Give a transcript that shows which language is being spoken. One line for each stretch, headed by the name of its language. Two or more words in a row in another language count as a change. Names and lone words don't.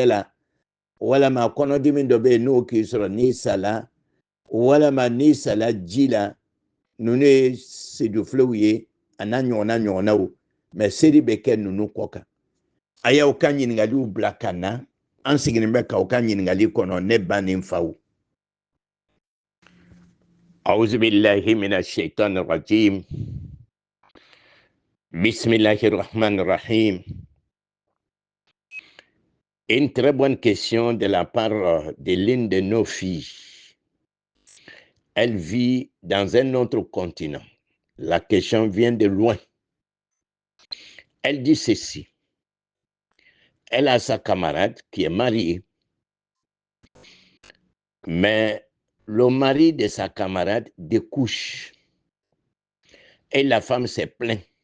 Bambara: la walama kɔnɔdimi dɔ bɛ yen n'o k'i sɔrɔ n'i sala walama n'i sala ji la ninnu ye sedufilew ye a n'a ɲɔgɔnnaw mais seri bɛ kɛ ninnu kɔ kan a y'aw ka ɲininkaliw bila ka na an sigilen bɛ k'aw ka ɲininkali kɔnɔ ne ba ni n faw
Arabic: أعوذ بالله من الشيطان الرجيم بسم الله الرحمن الرحيم.
French: Une très bonne question de la part de l'une de nos filles. Elle vit dans un autre continent. La question vient de loin. Elle dit ceci. Elle a sa camarade qui est mariée, mais le mari de sa camarade découche et la femme s'est plainte.